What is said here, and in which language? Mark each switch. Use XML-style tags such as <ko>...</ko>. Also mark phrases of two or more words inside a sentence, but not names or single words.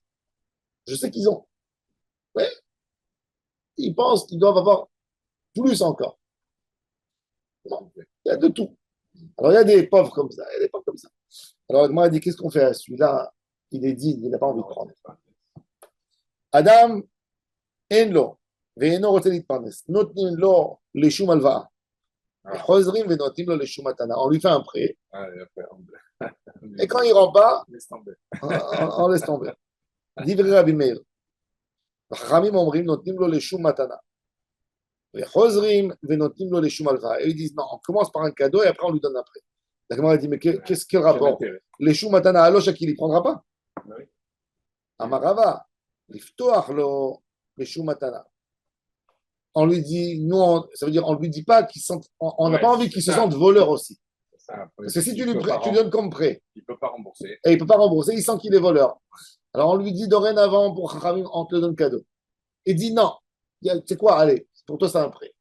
<fr>Je sais qu'ils ont. Mais ils pensent qu'ils doivent avoir plus encore. Non, il y a de tout. Alors, il y a des pauvres comme ça, il y a des pauvres comme ça. Alors, moi, elle dit, qu'est-ce qu'on fait à celui-là? Il est digne, il n'a pas envie de prendre.</fr> <he>אדם, אין לו, ואינו רוצה להתפרנס. נותנים לו לשום הלוואה. חוזרים ונותנים לו לשום מתנה.</he> <fr>On lui fait un prêt. Et quand il ne rend pas, on laisse tomber.</fr> <he>דברי רבי מאיר. החכמים אומרים, נותנים לו לשום מתנה. וחוזרים ונותנים לו לשום הלוואה.</he> <fr>Et ils disent, non, on commence par un cadeau et après on lui donne un prêt. La Gemara dit, mais qu'est-ce que le rapport?</fr> <he>לשום מתנה,</he> <fr>alors qu'il ne prendra pas.</fr> <he>אמר רבא, לפתוח לו לשום מתנה.</he> <fr>On lui dit, nous, ça veut dire, on lui dit pas qu'ils sont, on n'a pas envie qu'ils se sentent voleurs aussi. Parce que si tu lui donnes comme prêt, il ne peut pas rembourser. Et il ne peut pas rembourser, il sent qu'il est voleur. Alors on lui dit dorénavant pour Chachamim, on te le donne cadeau. Il dit non. Tu sais quoi, allez, pour toi c'est un prêt.</fr>